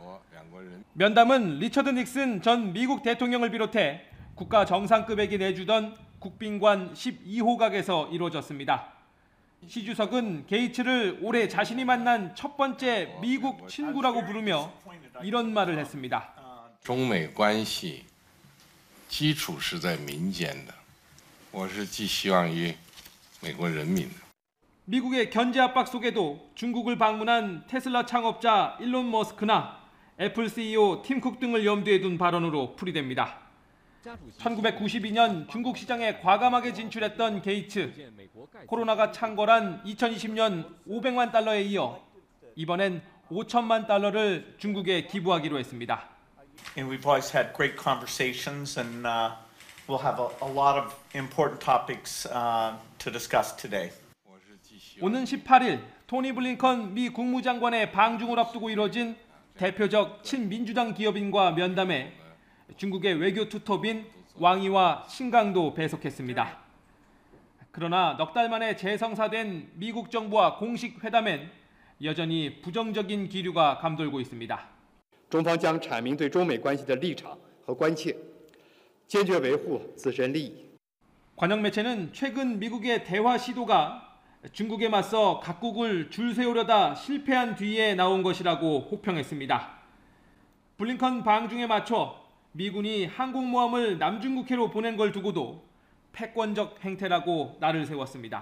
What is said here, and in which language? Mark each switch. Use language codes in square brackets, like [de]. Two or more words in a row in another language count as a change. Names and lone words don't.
[ko] 면담은 리처드 닉슨 전 미국 대통령을 비롯해 국가 정상급에게 내주던 국빈관 12호각에서 이루어졌습니다. 시 주석은 게이츠를 올해 자신이 만난 첫 번째 미국 친구라고 부르며 이런 말을 했습니다. [zh] 中美关系基础是在民间的，我是寄希望于美国人民的。 [ko] 미국의 견제 압박 속에도 중국을 방문한 테슬라 창업자 일론 머스크나 애플 CEO 팀 쿡 등을 염두에 둔 발언으로 풀이됩니다. 1992년 중국 시장에 과감하게 진출했던 게이츠. 코로나가 창궐한 2020년 500만 달러에 이어 이번엔 5천만 달러를 중국에 기부하기로 했습니다. [en] And we've always had great conversations and we'll have a lot of important topics to discuss today. [ko] 오는 18일 토니 블링컨 미 국무장관의 방중을 앞두고 이뤄진 대표적 친민주당 기업인과 면담에 중국의 외교 투톱인 왕이와 신강도 배석했습니다. 그러나 넉 달 만에 재성사된 미국 정부와 공식 회담엔 여전히 부정적인 기류가 감돌고 있습니다. [zh] 中方将阐明对中美关系的立场和关切，坚决维护自身利益。 [ko] 관영 매체는 최근 미국의 대화 시도가 중국에 맞서 각국을 줄 세우려다 실패한 뒤에 나온 것이라고 혹평했습니다. 블링컨 방중에 맞춰 미군이 항공모함을 남중국해로 보낸 걸 두고도 패권적 행태라고 날을 세웠습니다.